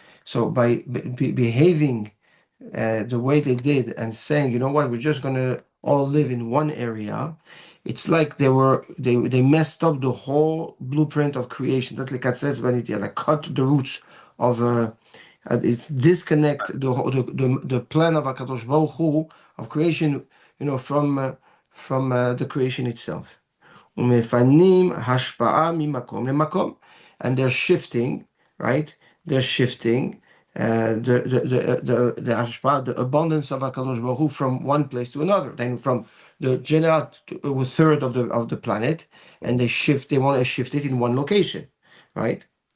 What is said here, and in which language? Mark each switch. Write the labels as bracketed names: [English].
[English] So by behaving the way they did and saying, you know what, we're just going to all live in one area, it's like they messed up the whole blueprint of creation. That's like like cut the roots of it's disconnect the plan of Hakadosh Baruch Hu of creation, from the creation itself. [Hebrew] ומפנים השפעה ממקום למקום. [English] And they're shifting, right? They're shifting the hashpah, the abundance of HaKadosh Baruch Hu from one place to another. Then from the general to a third of the planet, and they want to shift it in one location, right?